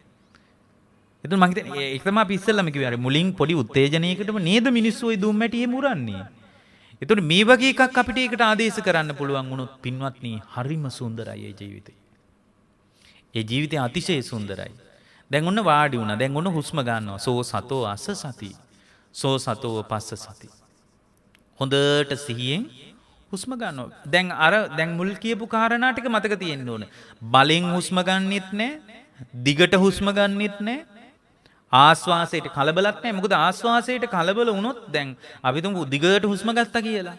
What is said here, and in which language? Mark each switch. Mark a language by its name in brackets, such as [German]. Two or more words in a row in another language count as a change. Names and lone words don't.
[Sinhala] එතන මම හිතන්නේ ඒක තමයි අපි ඉස්සෙල්ලාම කිව්වේ අර මුලින් පොඩි උත්තේජනයකටම නේද මිනිස්සු ওই දුම් මැටි එහෙම උරන්නේ. එතකොට මේ වගේ එකක් අපිට ඒකට ආදේශ කරන්න පුළුවන් වුණොත් පින්වත්නි හරිම සුන්දරයි ඒ ජීවිතේ. ඒ ජීවිතය අතිශය සුන්දරයි. දැන් ඔන්න වාඩි වුණා. දැන් ඔන්න හුස්ම ගන්නවා. [Pali] සෝ සතෝ අස්ස සති. සෝ සතෝ පස්ස සති. [Sinhala] හොඳට සිහියෙන් හුස්ම ගන්නවා. දැන් මුල් කියපු කාරණා ටික මතක තියෙන්න ඕන. බලෙන් හුස්ම ගන්නෙත් නැහැ. දිගට හුස්ම ගන්නෙත් නැහැ. ආස්වාසයට කලබලක් නැහැ. මොකද ආස්වාසයට කලබල වුණොත් දැන් අපි තුමු දිගට හුස්ම ගත්තා කියලා.